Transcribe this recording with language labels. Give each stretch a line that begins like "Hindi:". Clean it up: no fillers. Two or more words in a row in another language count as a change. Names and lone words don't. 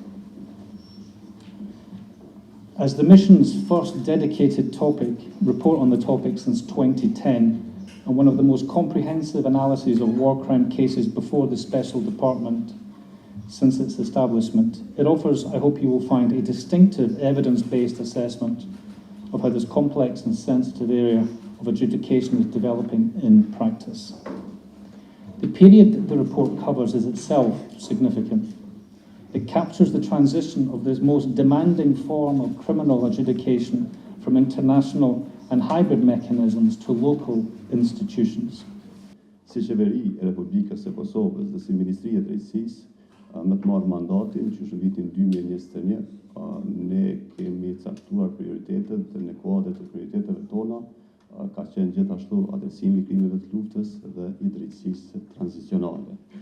English: As the mission's first dedicated report on the topic since 2010, and one of the most comprehensive analyses of war crime cases before the Special Department since its establishment, it offers, I hope you will find, a distinctive evidence-based assessment of how this complex and sensitive area of adjudication is developing in practice. The period the report covers is itself significant. It captures the transition of this most demanding form of criminal adjudication from international and hybrid mechanisms to local institutions.
Albanian: Si qeveri e Republikës së Kosovës dhe si Ministria e Drejtësisë, me të marrë mandatin që në vitin 2021, ne kemi caktuar prioritetet dhe në kuadër të prioriteteve tona ka qenë gjithashtu adresimi i krimeve të luftës dhe i drejtësisë tranzicionale.